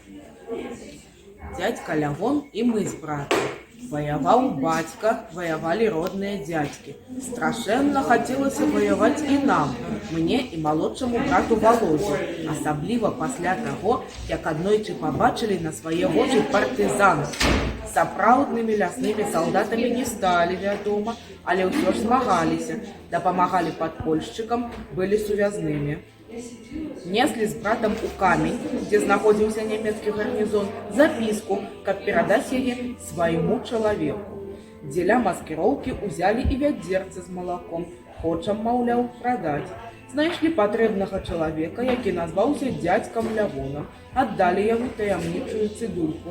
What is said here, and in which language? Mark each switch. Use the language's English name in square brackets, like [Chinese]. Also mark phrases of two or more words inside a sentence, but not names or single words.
[Russian] Дядька Лявон и мы с братом. Воевал батька, воевали родные дядьки. Страшенно хотелось воевать и нам, мне и молодшему брату Володе. [Belarusian] Асабліва пасля таго, як аднойчы побачили на свае вочы партызан. Сапраўднымі ляснымі салдатамі не сталі, вядома, але ўсё ж змагаліся, дапамагалі падпольшчыкам, былі сувязнымі. [Russian] Несли с братом [Belarusian] у камень, где знаходзіўся нямецкі гарнізон, записку, каб перадаць яе свайму чалавеку. Дзеля маскіроўкі узялі і вядзерцы з малаком, хочам, маўляў, прадаць. Знайшлі патрэбнага чалавека, які назваўся дзядзькам Лявоном, аддалі яму таямнічую цыдульку.